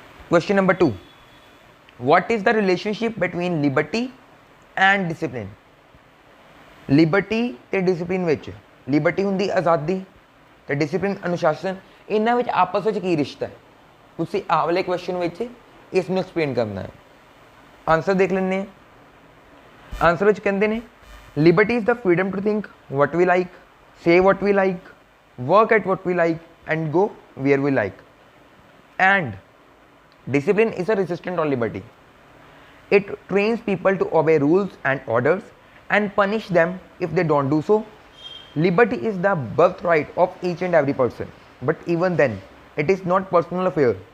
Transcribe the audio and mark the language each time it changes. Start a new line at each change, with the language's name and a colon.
English: Question number 2, what is the relationship between liberty and discipline?
Punjabi: Liberty ਅਤੇ discipline ਵਿੱਚ, Liberty ਹੁੰਦੀ ਆਜ਼ਾਦੀ ਅਤੇ ਡਿਸਿਪਲਿਨ ਅਨੁਸ਼ਾਸਨ, ਇਹਨਾਂ ਵਿੱਚ ਆਪਸ ਵਿੱਚ ਕੀ ਰਿਸ਼ਤਾ ਹੈ? ਤੁਸੀਂ ਆਹ ਵਾਲੇ ਕੁਐਸਚਨ ਵਿੱਚ ਇਸ ਨੂੰ ਐਕਸਪਲੇਨ ਕਰਨਾ ਹੈ। ਆਨਸਰ ਦੇਖ ਲੈਂਦੇ ਹਾਂ। ਆਨਸਰ ਵਿੱਚ ਕਹਿੰਦੇ ਨੇ
English: Liberty is the freedom to think what we like, say what we like, work at what we like, and go where we like. And discipline is a resistance on liberty. It trains people to obey rules and orders and punish them if they don't do so. Liberty is the birthright of each and every person, but even then it is not personal affair.